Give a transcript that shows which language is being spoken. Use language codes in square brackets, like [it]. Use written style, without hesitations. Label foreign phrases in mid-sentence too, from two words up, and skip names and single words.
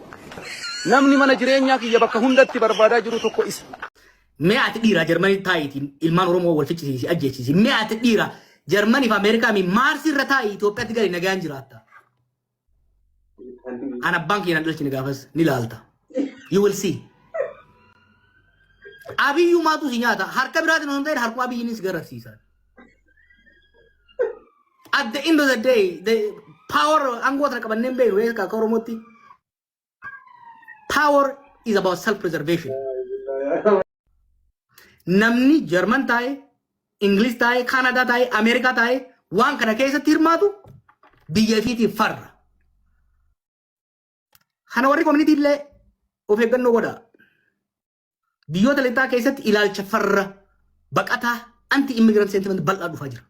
[om] Namni mana jireenyaa kiyya bakka hundatti barbaadaa jiru tokko isa. Mee ati dhiira Jarmanii taa'itiin ilmaan Oromoo wal fichisiisi ajjeechisi. Mee ati dhiira Jarmanii fi Ameerikaa mi maarsi irra taa'i Itoophiyaatti gadi nagaan jiraatta. Ana baankii na dhalchine gaafas ni laalta. [en] You will see. [om] Abiyyu maatu si nyaata harka biraatiin osoo hin ta'in harkuma abiyyiinis garasiisan. [en] At the end of the day, the power [om] angoota qabanneen beeku akka Oromootti. [en] Power is about self-preservation. [om] namni Jarman taa'e, Ingiliz taa'e, Kaanadaa taa'e, Ameerikaa taa'e waan kana keessatti hirmaatu biyya fiitiif farra. Kana warri community illee of eeggannoo godha. Biyyoota lixaa keessatti ilaalcha farra baqataa [en] anti immigrant sentiment [om] bal'aa dhufaa jira.